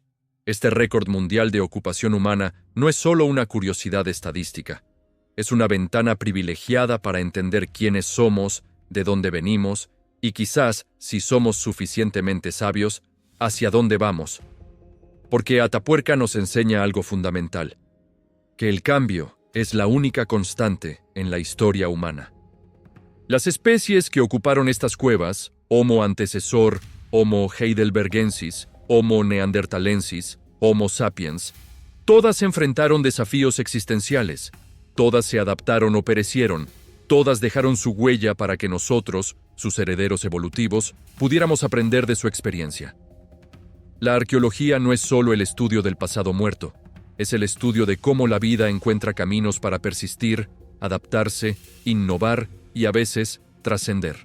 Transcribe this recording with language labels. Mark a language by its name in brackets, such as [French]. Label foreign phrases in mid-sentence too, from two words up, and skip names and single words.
[Spanish] Este récord mundial de ocupación humana no es solo una curiosidad estadística, es una ventana privilegiada para entender quiénes somos, de dónde venimos y quizás, si somos suficientemente sabios, hacia dónde vamos. Porque Atapuerca nos enseña algo fundamental, que el cambio es la única constante en la historia humana. Las especies que ocuparon estas cuevas, Homo antecesor, Homo heidelbergensis, Homo neanderthalensis, Homo sapiens, todas enfrentaron desafíos existenciales, todas se adaptaron o perecieron, todas dejaron su huella para que nosotros, sus herederos evolutivos, pudiéramos aprender de su experiencia. La arqueología no es solo el estudio del pasado muerto, es el estudio de cómo la vida encuentra caminos para persistir, adaptarse, innovar y a veces trascender.